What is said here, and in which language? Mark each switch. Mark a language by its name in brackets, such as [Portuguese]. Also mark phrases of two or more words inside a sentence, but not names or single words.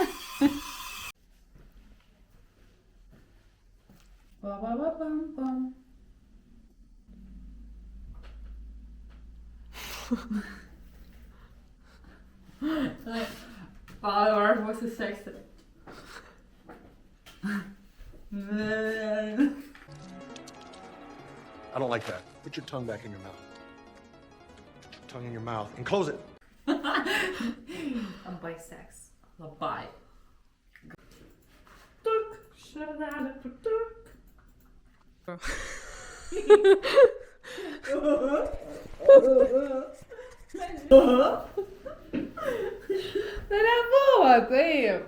[Lithuanian] Pam. Dabar būsiu seksi. [English] I don't like that. Put your tongue back in your mouth. Put your tongue in your mouth and close it. [Lithuanian] Labai seks. Labai. Tuk, širdelė, tuk. Tai nebuvo taip.